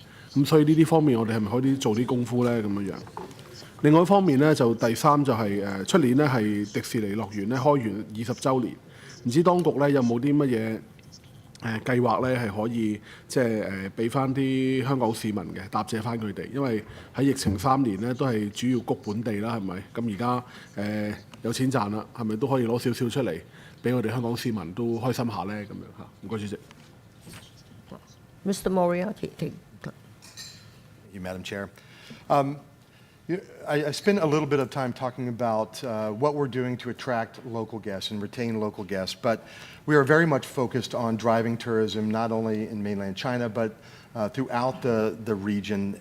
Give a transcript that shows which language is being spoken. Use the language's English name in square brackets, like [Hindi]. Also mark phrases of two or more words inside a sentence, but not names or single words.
[Cantonese] 咁所以呢啲方面，我哋係咪可以做啲功夫呢？咁樣樣。另外一方面呢，就第三就係出年呢係迪士尼樂園咧開園20週年，唔知當局呢有冇啲乜嘢計劃呢係可以即係俾翻啲香港市民嘅答謝翻佢哋，因為喺疫情3年呢都係主要谷本地啦，係咪？咁而家有錢賺啦，係咪都可以攞少少出嚟俾我哋香港市民都開心下呢？咁樣嚇，唔該主席。 [English] Mr. Moriarty. Thank you, Madam Chair. I spent a little bit of time talking about what we're doing to attract local guests and retain local guests, but we are very much focused on driving tourism not only in mainland China, but throughout the region.